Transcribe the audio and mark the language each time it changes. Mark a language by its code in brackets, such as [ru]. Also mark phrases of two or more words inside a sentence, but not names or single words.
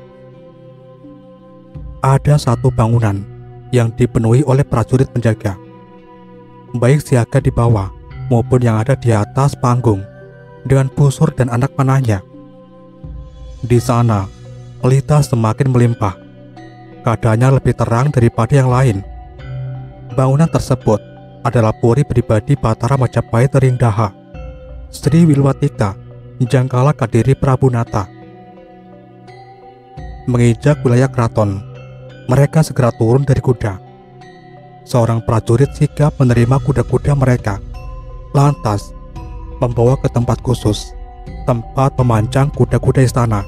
[id] Ada satu bangunan yang dipenuhi oleh prajurit penjaga, baik siaga di bawah maupun yang ada di atas panggung, dengan busur dan anak panahnya. Di sana, pelita semakin melimpah. Keadaannya lebih terang daripada yang lain. Bangunan tersebut adalah puri pribadi Batara Majapahit Ring Daha, Sri Wilwatika Jangkala Kadiri Prabu Nata. Menginjak wilayah keraton, mereka segera turun dari kuda. Seorang prajurit sigap menerima kuda-kuda mereka, lantas membawa ke tempat khusus, tempat memancang kuda-kuda istana.